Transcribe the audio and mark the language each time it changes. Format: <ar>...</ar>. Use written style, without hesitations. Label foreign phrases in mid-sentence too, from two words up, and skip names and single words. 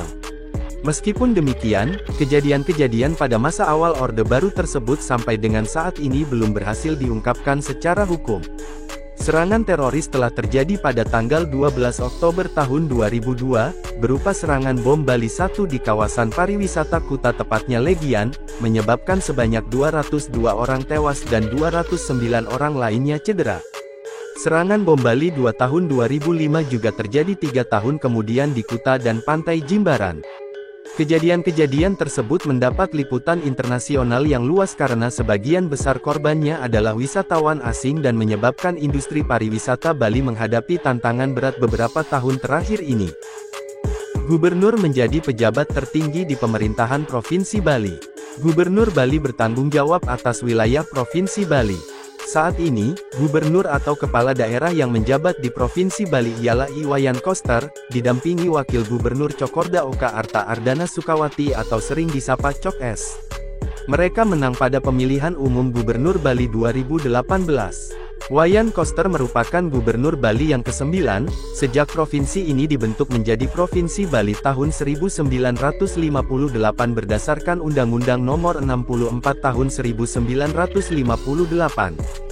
<id>Meskipun demikian, kejadian-kejadian pada masa awal Orde Baru tersebut sampai dengan saat ini belum berhasil diungkapkan secara hukum. Serangan teroris telah terjadi pada tanggal 12 Oktober tahun 2002, berupa serangan bom Bali 1 di kawasan pariwisata Kuta tepatnya Legian, menyebabkan sebanyak 202 orang tewas dan 209 orang lainnya cedera. Serangan bom Bali 2 tahun 2005 juga terjadi 3 tahun kemudian di Kuta dan Pantai Jimbaran. Kejadian-kejadian tersebut mendapat liputan internasional yang luas karena sebagian besar korbannya adalah wisatawan asing dan menyebabkan industri pariwisata Bali menghadapi tantangan berat beberapa tahun terakhir ini. Gubernur menjadi pejabat tertinggi di pemerintahan Provinsi Bali. Gubernur Bali bertanggung jawab atas wilayah Provinsi Bali. Saat ini, gubernur atau kepala daerah yang menjabat di Provinsi Bali ialah Iwayan Koster, didampingi Wakil Gubernur Cokorda Oka Arta Ardana Sukawati atau sering disapa Cok S. Mereka menang pada pemilihan umum Gubernur Bali 2018. Wayan Koster merupakan Gubernur Bali yang ke-9, sejak provinsi ini dibentuk menjadi Provinsi Bali tahun 1958 berdasarkan Undang-Undang Nomor 64 Tahun 1958.</id>